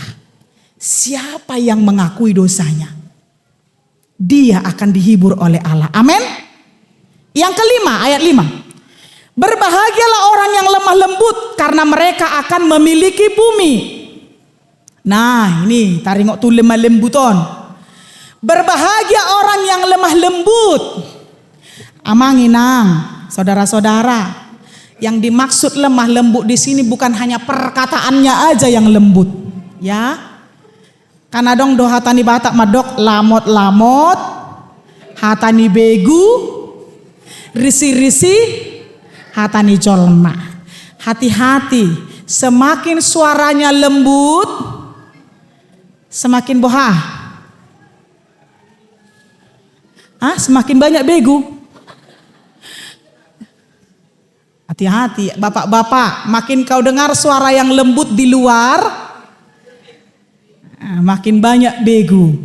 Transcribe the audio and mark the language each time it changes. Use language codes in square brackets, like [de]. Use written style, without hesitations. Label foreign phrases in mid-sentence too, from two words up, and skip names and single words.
[id] Siapa yang mengakui dosanya, dia akan dihibur oleh Allah. Amin. Yang kelima, ayat 5. Berbahagialah orang yang lemah lembut karena mereka akan memiliki bumi. [bbc] Nah ini taringok tu lemah lembuton. [id] Berbahagia orang yang lemah lembut. Amanginang, saudara-saudara. Yang dimaksud lemah lembut di sini bukan hanya perkataannya aja yang lembut, ya. [bbc] Karena dong dohatani batak madok lamot-lamot, hatani begu, risi-risi. Hatani jolma. [id] Hati-hati, semakin suaranya lembut, semakin bohah. Semakin banyak begu. Hati-hati, bapak-bapak, makin kau dengar suara yang lembut di luar, makin banyak begu.